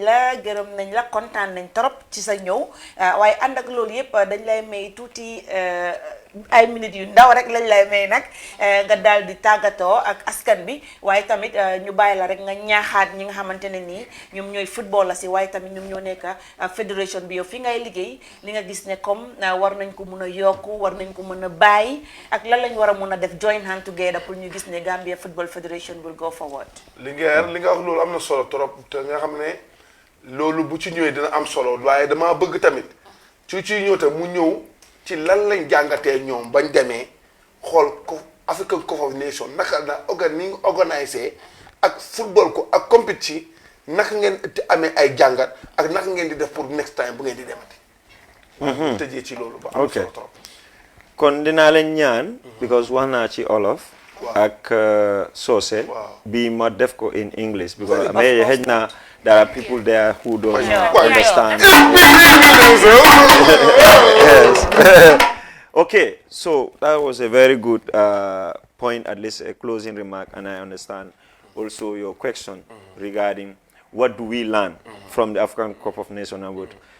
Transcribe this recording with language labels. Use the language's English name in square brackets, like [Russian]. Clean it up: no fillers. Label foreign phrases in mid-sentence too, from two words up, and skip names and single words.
[Wolof] la gërëm nañ la kontaan nañ trop ci sa ñëw waaye ànd ak loolu yëpp dañ lay may tuuti ay minutes yu ndaw rek lañ lay may nag nga daal di tàggatoo ak askan bi waaye tamit ñu bàyyi la rek nga ñaaxaat ñi nga xamante ne nii ñoom ñooy football la si waaye tamit ñoom ñoo nekk fédération bi yow fi ngay liggéey li nga gis ne comme war nañ ko mun a yokku war nañ ko mën a bàyyi ak lan lañ war a mun a def [English] join hand together [Wolof] pour ñu gis ne [English] Gambia Football Federation will go forward. [Wolof] li nga wax loolu am na solo trop te nga xam ne loolu bu ci ñëwee dina am solo waaye damaa bëgg tamit ci ñëw tam mu ñëw ci lan lañ jàngatee ñoom bañ demee xool ko African Cup of Nations naka la organisé ak football ko ak compétition ci naka ngeen amee ay jàngat ak naka ngeen di def pour [English] next time [Wolof] bu ngeen di demati. tëjee ci loolu ba am solo trop. kon dinaa leen ñaan because wax naa ci olof ak soose bi ma def ko [English] in English [Wolof] because mais xëj na [English] there are people there who don't understand. Yes. Okay, so that was a very good point, at least a closing remark, and I understand also your question regarding what do we learn from the African Cup of Nations award.